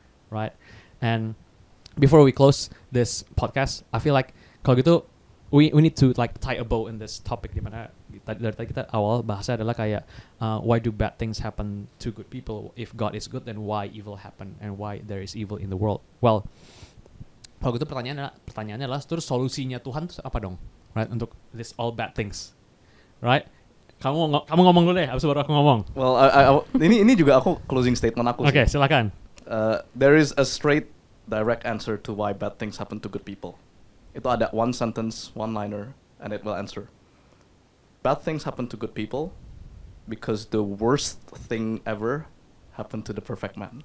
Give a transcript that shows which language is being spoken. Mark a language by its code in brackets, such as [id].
[en] Right? And before we close this podcast, I feel like [id] kalau gitu [en] we need to like tie a bow in this topic, [id] dimana dari tadi kita awal bahasa adalah kayak [en] why do bad things happen to good people? If God is good, then why evil happen and why there is evil in the world? [id] Well, kalau gitu pertanyaannya adalah terus solusinya Tuhan tuh apa dong? Right, untuk [en] this all bad things, right? [id] Kamu ngomong dulu deh, abis baru aku ngomong. Well, ini juga aku closing statement aku. Oke, silakan. [en] There is a straight, direct answer to why bad things happen to good people. [id] Itu ada [en] one sentence, one liner, and it will answer. Bad things happen to good people because the worst thing ever happened to the perfect man.